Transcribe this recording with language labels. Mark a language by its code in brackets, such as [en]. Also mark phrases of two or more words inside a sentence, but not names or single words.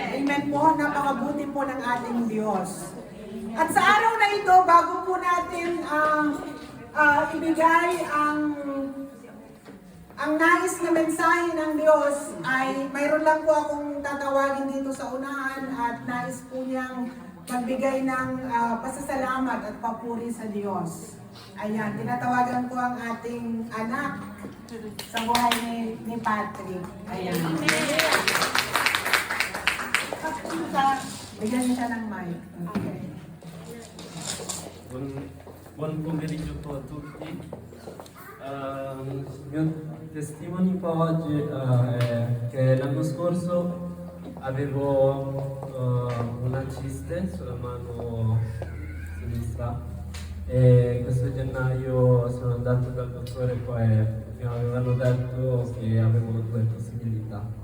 [tl] Amen po, napakabuti po ng ating Diyos. At sa araw na ito, bago po natin ibigay ang nais na mensahe ng Diyos, ay mayroon lang po akong tatawagin dito sa unahan at nais po niyang magbigay ng pasasalamat at papuri sa Diyos. Ayan, tinatawagan ko ang ating anak sa buhay ni Patrick. Ayan. Bigyan niya siya ng mic. Okay. [it] Buon pomeriggio a tutti. Il mio testimone un po' oggi è che l'anno scorso avevo una ciste sulla mano sinistra e questo gennaio sono andato dal dottore e poi mi avevano detto che avevo due possibilità.